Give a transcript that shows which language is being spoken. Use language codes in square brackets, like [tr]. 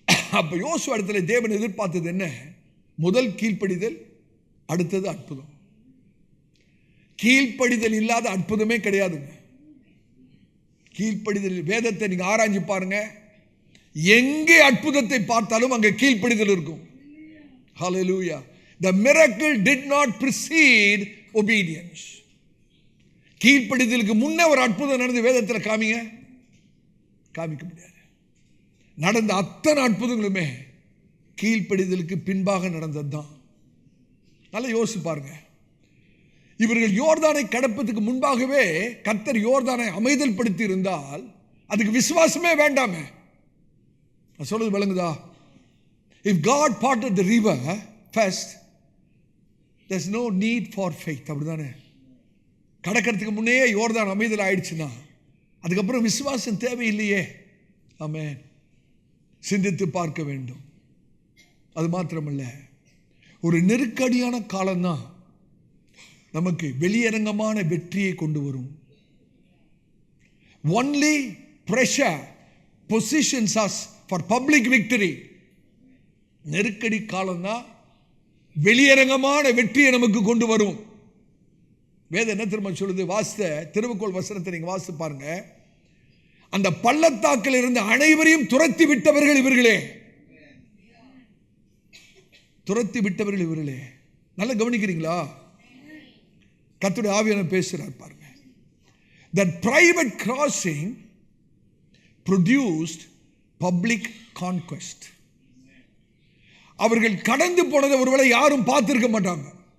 [ta] அப்ப யோசுவா இடத்துல தேவன் எதிர்பார்த்தது என்ன? முதல் கீழ்ப்படிதல், அடுத்தது அற்புதம். கீழ்ப்படிதல் இல்லாத அற்புதமே கிடையாதுங்க. கீழ்ப்படிதல், வேதத்தை நீங்க ஆராய்ஞ்சு பாருங்க, எங்கே அற்புதத்தை பார்த்தாலும் அங்கே கீழ்ப்படிதல் இருக்கும். [en] Hallelujah. The miracle did not precede obedience. [ta] கீழ்ப்படிதலுக்கு முன்ன ஒரு அற்புதம் நடந்து வேதத்தில் காமிக்க முடியாது. நடந்த அத்தனை அற்புதங்களுமே கீழ்ப்படிதலுக்கு பின்பாக நடந்தது தான். நல்லா யோசிச்சு பாருங்க. இவர்கள் யோர்தானை கடப்பதற்கு முன்பாகவே கர்த்தர் யோர்தானை அமைதல் படுத்தி இருந்தால் அதுக்கு விசுவாசமே வேண்டாமே. நான் சொல்றது விளங்குதா? [en] If God parted the river first, there's no need for faith. [ta] அப்படிதானே? கடக்கிறதுக்கு முன்னே யோர்தான் அமைதல் ஆயிடுச்சுன்னா அதுக்கப்புறம் விசுவாசம் தேவையில்லையே. ஆமென். சிந்தித்து பார்க்க வேண்டும். அது மாத்திரமல்ல, ஒரு நெருக்கடியான காலம்தான் நமக்கு வெளியரங்கமான வெற்றியை கொண்டு வரும். [en] Only pressure positions us for public victory. [ta] நெருக்கடி காலம்தான் வெளியரங்கமான வெற்றியை நமக்கு கொண்டு வரும். வேதம் என்ன திரும்ப சொல்லுது? வாசித்த திருவுக்கோள் வசனத்தை நீங்க வாசித்து பாருங்க. அந்த பள்ளத்தாக்கில் இருந்து அனைவரையும் துரத்தி விட்டவர்கள் இவர்களே. துரத்தி விட்டவர்கள் இவர்களே. நல்லா கவனிக்கிறீங்களா? கர்த்தருடைய ஆவியானவர் பேசுறார் பாருங்க. [en] That private crossing produced public conquest. [ta] அவர்கள் கடந்து போனதை ஒருவேளை யாரும் பார்த்திருக்க மாட்டாங்க.